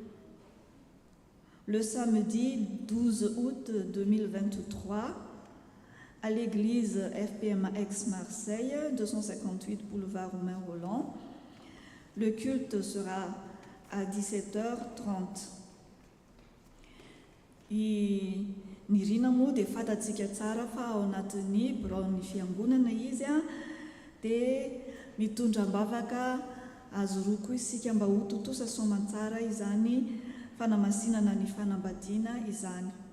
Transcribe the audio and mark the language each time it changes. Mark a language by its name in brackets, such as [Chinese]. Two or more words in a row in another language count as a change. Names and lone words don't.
[French] le samedi 12 août 2023 à l'église FPMA Aix-Marseille, 258 boulevard Romain Roland. Le culte sera à 17h30. [Malagasy] Ny rina moa dia fatatsika tsara fa ao anatin'ny braon'ny fiangonana izy dia mitondram-bavaka azo roa koa isika mba ho totosa soamantsara izany fanamasinana ny fanambadiana izany.